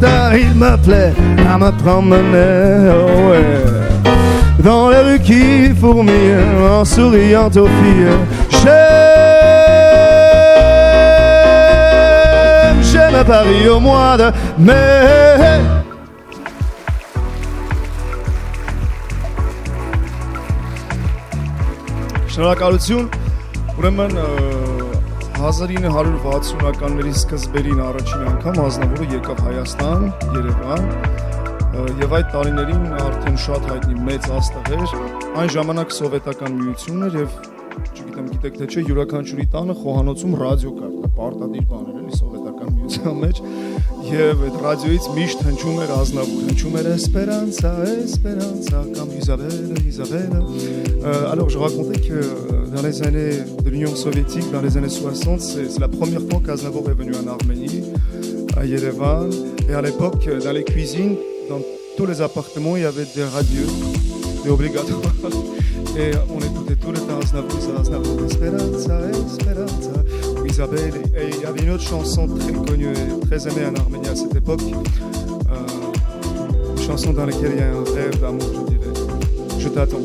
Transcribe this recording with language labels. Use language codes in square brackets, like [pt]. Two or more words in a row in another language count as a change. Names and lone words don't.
[fr] Il me plaît à me promener, oh ouais, dans les rues qui fourmillent en souriant aux filles. J'aime Paris au mois de mai. [hy] Շնորհակալություն։ Ուրեմն 1960-ականների սկզբերին առաջին անգամ Ազնավուրը եկավ Հայաստան, Երևան, եւ այդ տարիներին արդեն շատ հայտնի մեծ աստղ էր։ Այն ժամանակ սովետական միությունն էր եւ չգիտեմ գիտեք թե չէ, յուրաքանչյուրի տանը խոհանոցում ռադիո կար, պարտադիր բան էր էլի սովետական միության մեջ, եւ այդ ռադիոից միշտ հնչում էր Ազնավուր, հնչում էր Esperanza, Esperanza կամ Isabelle, Isabelle. [fr] Alors je racontais que dans les années de l'Union soviétique, dans les années 60, c'est la première fois qu'Aznavour est venu en Arménie, à Yerevan, et à l'époque dans les cuisines, dans tous les appartements, il y avait des radios, des obligatoires. Et on écoutait tout le temps Aznavour, Esperanza, Esperanza, Isabelle. Et il y avait une autre chanson très connue et très aimée en Arménie à cette époque, une chanson dans laquelle il y a un rêve d'amour, je dirais. Je t'attends.